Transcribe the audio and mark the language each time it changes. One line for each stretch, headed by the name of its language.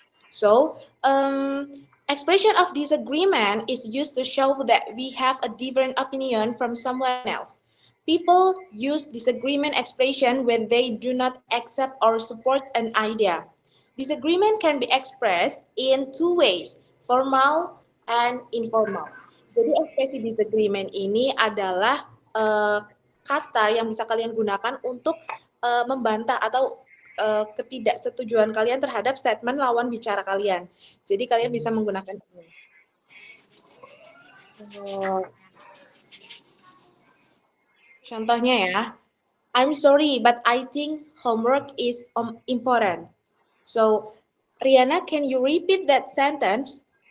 English: So, Expression of disagreement is used to show that we have a different opinion from someone else. People use disagreement expression when they do not accept or support an idea. Disagreement can be expressed in two ways, formal and informal.
Indonesian: Jadi ekspresi disagreement ini adalah kata yang bisa kalian gunakan untuk membantah atau ketidaksetujuan kalian terhadap statement lawan bicara kalian. Jadi kalian bisa menggunakan ini. Contohnya ya,
English: I'm sorry, but I think homework is important. So, Riana, can you repeat that sentence?